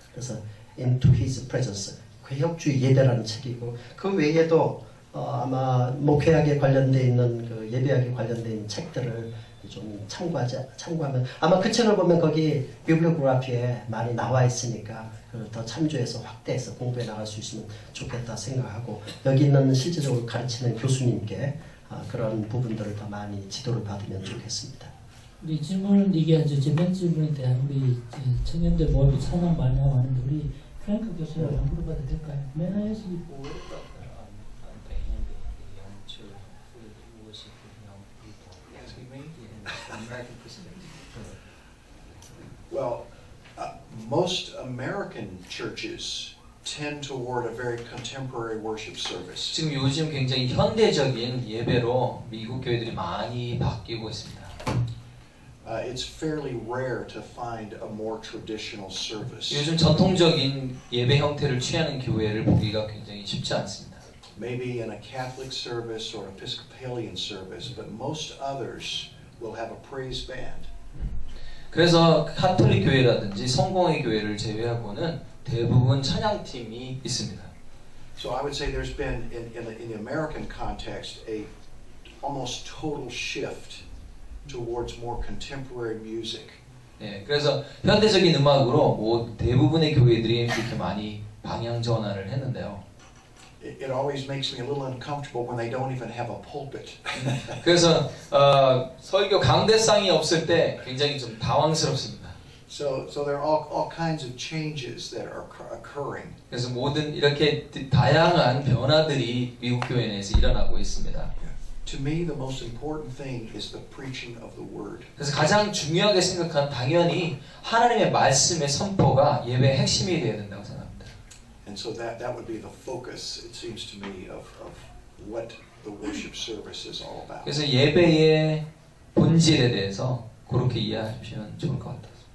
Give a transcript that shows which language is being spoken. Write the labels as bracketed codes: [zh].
[ko] 그래서 Into His Presence 개혁주의 예배라는 책이고 그 외에도 아마 목회학에 관련되어 있는 그 예배학에 관련된 있는 책들을 좀 참고하면 아마 그 책을 보면 거기 비블리오그래피에 많이 나와 있으니까 그걸 더 참조해서 확대해서 공부해 나갈 수 있으면 좋겠다 생각하고 여기 있는 실제적으로 가르치는 교수님께 그런 부분들을 더 많이 지도를 받으면 좋겠습니다. 우리 질문은 이게 아주 재밌는 질문에 대한 우리 청년들 모임이 찬양 많이 하고 하는데 우리 프랭크 교수님 한번 물어봐도 될까요? [en] May I ask you? What about the young church who worship young people? Asking me? Yeah, from American perspective. Well, most American churches tend toward a very contemporary worship service. [ko] 지금 요즘 굉장히 현대적인 예배로 미국 교회들이 많이 바뀌고 있습니다. [en] It's fairly rare to find a more traditional service. [ko] 요즘 전통적인 예배 형태를 취하는 교회를 보기가 굉장히 쉽지 않습니다. [en] Maybe in a Catholic service or Episcopalian service, but most others will have a praise band. [ko] 그래서 카톨릭 교회라든지 성공회 교회를 제외하고는 대부분 찬양팀이 있습니다. [en] So I would say there's been in the American context a almost total shift towards more contemporary music. [ko] 예, 그래서 현대적인 음악으로 대부분의 교회들이 이렇게 많이 방향 전환을 했는데요. [en] It always makes me a little uncomfortable when they don't even have a pulpit. [ko] 그래서 설교 강대상이 없을 때 굉장히 좀 당황스럽습니다. [en] So there are all kinds of changes that are occurring. [ko] 그래서 모든 이렇게 다양한 변화들이 미국 교회 내에서 일어나고 있습니다. [en] To me, the most important thing is the preaching of the word. [ko] 그래서 가장 중요하게 생각한 당연히 하나님의 말씀의 선포가 예배의 핵심이 되어야 된다고 생각합니다. [en] And so that would be the focus, it seems to me, of what the worship service is all about. [ko] 그래서 예배의 본질에 대해서 그렇게 이해하시면 좋을 것 같아요.